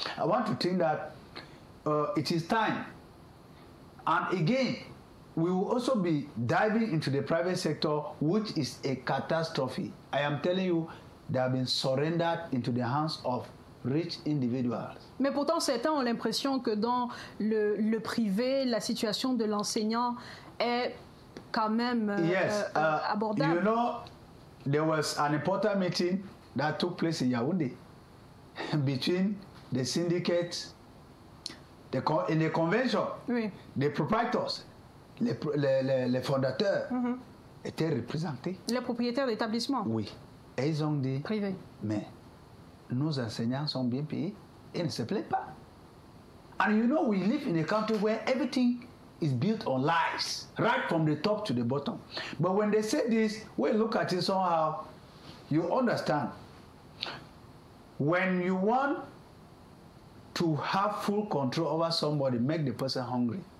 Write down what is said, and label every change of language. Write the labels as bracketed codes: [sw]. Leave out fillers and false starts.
[en] I want to think that it is time. And again, we will also be diving into the private sector, which is a catastrophe. I am telling you, they have been surrendered into the hands of rich individuals. [fr] Mais pourtant, certains ont l'impression que dans le privé, la situation de l'enseignant est quand même abordable. [en] You know, there was an important meeting that took place in Yaoundé between the syndicates, in the convention, [fr] oui. [en] The proprietors, [fr] les fondateurs étaient représentés. Les propriétaires d'établissements. Oui. Et ils ont dit, privé. Mais nos enseignants sont bien payés et ne se plaignent pas. [en] And you know, we live in a country where everything is built on lies, right from the top to the bottom. But when they say this, we look at it somehow, you understand. When you want to have full control over somebody, make the person hungry.